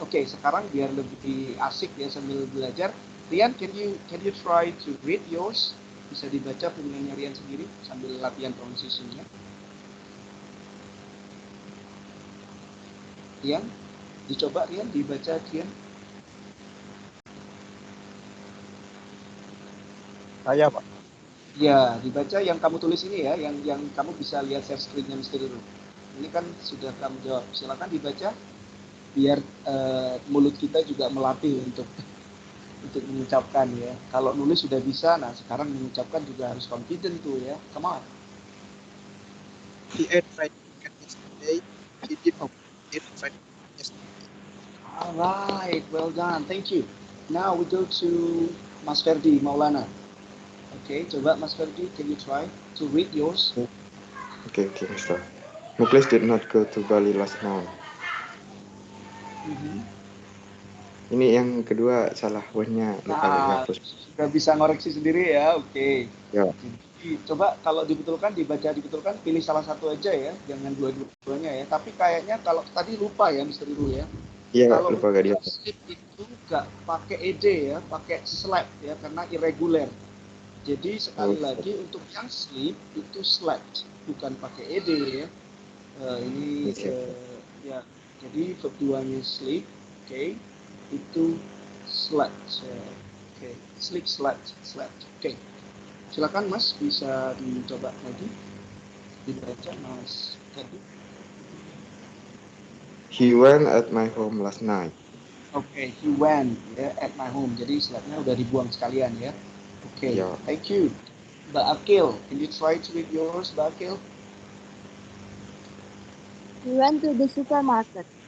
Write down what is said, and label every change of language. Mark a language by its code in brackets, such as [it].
[id] Oke, sekarang biar lebih asik ya sambil belajar. [en] Rian, can you try to read yours? [id] Bisa dibaca punyanya Rian sendiri sambil latihan pronunciation-nya. Rian, dicoba Rian, dibaca Rian. Saya, Pak. Ya, dibaca yang kamu tulis ini ya, yang kamu bisa lihat share screen-nya Mr. Ruru. Ini kan sudah kamu jawab. Silakan dibaca biar mulut kita juga melatih untuk mengucapkan ya. Kalau nulis sudah bisa, nah sekarang mengucapkan juga harus confident tuh ya. [en] Come on. He ate fried chicken yesterday. He did not eat fried chicken yesterday. Alright, well done. Thank you. Now we go to Mas Ferdi Maulana. Okay, coba Mas Ferdi, can you try to read yours? Okay, Mr. Muklis did not go to Bali last night. [id] Ini yang kedua salah wordnya lupa dihapus. Sudah bisa ngoreksi sendiri ya, oke. Ya. Jadi coba kalau dibetulkan, dibetulkan, pilih salah satu aja ya, jangan dua-duanya ya. Tapi kayaknya kalau tadi lupa ya, Mr. Iru ya. Iya, Kalau lupa gak dihapus. slip itu nggak pakai ed ya, pakai slap ya, karena irregular. Jadi sekali lagi untuk yang slip itu slept, bukan pakai ed ya. Ini ya, jadi verb 2-nya sleep, oke. [en] Itu slept, oke. Sleep, slept. Oke. [id] Silakan Mas, bisa dicoba lagi, dibaca Mas tadi. [en] He went at my home last night. Oke, he went ya at my home. [id] Jadi sleptnya udah dibuang sekalian ya. Oke, Ya. [en] thank you. Mbak Akil, can you try to read yours, Mbak Akil? He went to the supermarket.